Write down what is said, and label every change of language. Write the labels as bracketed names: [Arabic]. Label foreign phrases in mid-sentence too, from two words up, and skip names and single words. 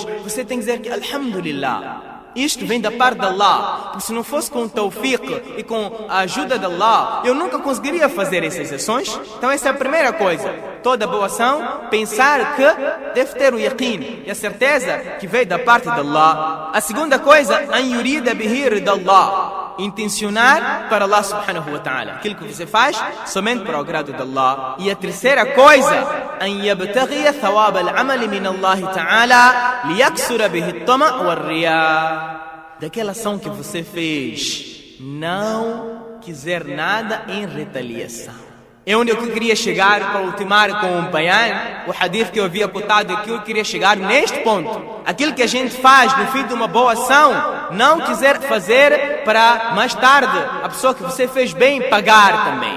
[Portuguese] Você tem que dizer que alhamdulillah, isto vem da parte de Allah, porque se não fosse com o tawfiq e com a ajuda de Allah, eu nunca conseguiria fazer essas ações. Então essa é a primeira coisa. Toda boa ação, pensar que deve ter o yaqeen e a certeza que veio da parte de Allah. A segunda coisa, [Arabic] أن يريد به رضا الله, [Portuguese] intencionar para Allah [Arabic] سبحانه وتعالى. [Portuguese] Aquilo que você faz somente para o agrado de Allah. E a terceira coisa, [Arabic] أن يبتغي ثواب العمل من الله تعالى ليكسر به الطمع والرياء. [Portuguese] Daquela ação que você fez, não quiser nada em retaliação. É onde eu queria chegar para ultimar com o bayan, o hadith que eu havia cotado aqui. Eu queria chegar neste ponto. Aquilo que a gente faz no fim de uma boa ação, não quiser fazer para mais tarde a pessoa que você fez bem pagar também.